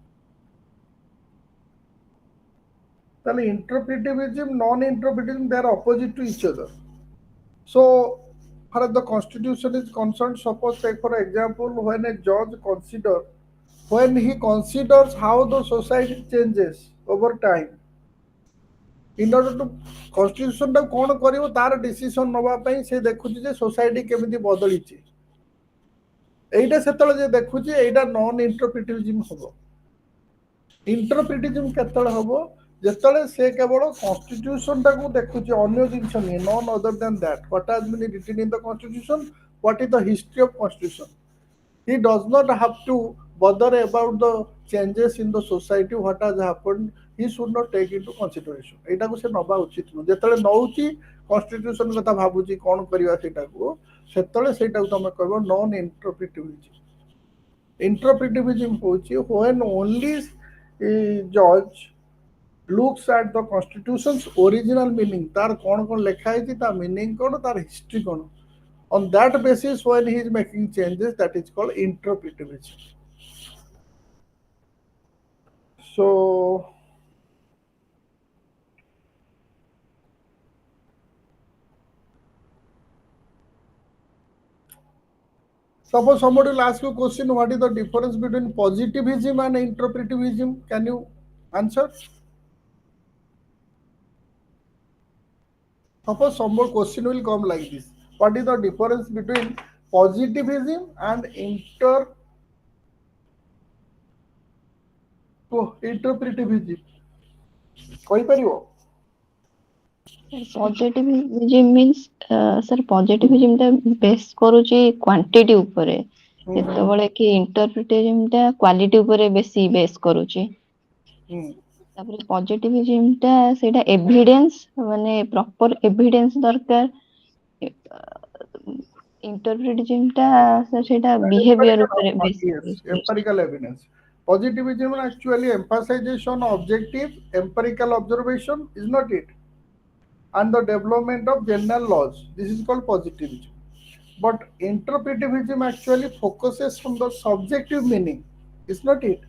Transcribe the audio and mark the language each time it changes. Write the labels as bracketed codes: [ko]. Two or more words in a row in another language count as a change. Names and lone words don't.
[en] Then interpretivism, non-interpretivism, they are opposite to each other. So, far as the constitution is concerned, suppose take for example, when a judge when he considers how the society changes over time, in order to constitution [or] ଟା କଣ କରିବ ତାର ଡିସିସନ ନବା ପାଇଁ ସେ ଦେଖୁଛି ଯେ society କେମିତି ବଦଳିଛି. ଏଇଟା ସେତେବେଳେ ଯେ ଦେଖୁଛି ଏଇଟା [en] non interpretivism [or] ହବ। ଇଣ୍ଟରପ୍ରିଟିଜିମ୍ କେତେବେଳେ ହବ, ଯେତେବେଳେ ସେ କେବଳ କନଷ୍ଟିଟ୍ୟୁସନଟାକୁ ଦେଖୁଛି, ଅନ୍ୟ ଜିନିଷ ନୁହେଁ, [en] none other than that what has been written in the constitution, what is the history of constitution. He does not have to bother about the changes in the society, what has happened. He should not take into consideration. [or] ଏଇଟାକୁ ସେ ନବା ଉଚିତ ନୁହେଁ। ଯେତେବେଳେ ନଉଛି କନଷ୍ଟିଟ୍ୟୁସନ କଥା ଭାବୁଛି କ'ଣ କରିବା ସେଇଟାକୁ, ସେତେବେଳେ ସେଇଟାକୁ ତମେ କହିବ [en] non interpretivism. [or] ଇଣ୍ଟରପ୍ରିଟିଭିଜିମ୍ ହେଉଛି [en] when only judge looks at the constitution's original meaning, [or] ତାର କ'ଣ କ'ଣ ଲେଖା ହେଇଛି, ତା ମିନିଂ କ'ଣ, ତାର ହିଷ୍ଟ୍ରି କ'ଣ, [en] on that basis when he is making changes, that is called interpretivism. So suppose somebody will ask you a question, what is the difference between positivism and interpretivism? Can you answer? Suppose some more question will come like this, what is the difference between positivism and interpretivism? [or] କହିପାରିବ? [en] positivism means sir positivism [or] ଟା ବେସ୍ କରୁଛି କ୍ୱାଣ୍ଟିଟି ଉପରେ, ଯେତେବେଳେ କି ଇଣ୍ଟରପ୍ରିଟିଭିଜିମ୍ ଟା କ୍ୱାଲିଟି ଉପରେ ବେଶୀ ବେସ୍ କରୁଛି। ତାପରେ ପଜିଟିଭିଜିମ୍ ଟା ସେଇଟା ଏଭିଡେନ୍ସ, ମାନେ [en] proper evidence [or] ଦରକାର। ଇଣ୍ଟରପ୍ରିଟିଭିଜିମ୍ ଟା ସେଇଟା ବିହେଭିୟର ଉପରେ ବେସ୍ କରୁଛି। [en] empirical evidence. Positivism actually emphasizes on objective empirical observation, is not it? And the development of general laws. This is called positivism. But interpretivism actually focuses on the subjective meaning, is not it?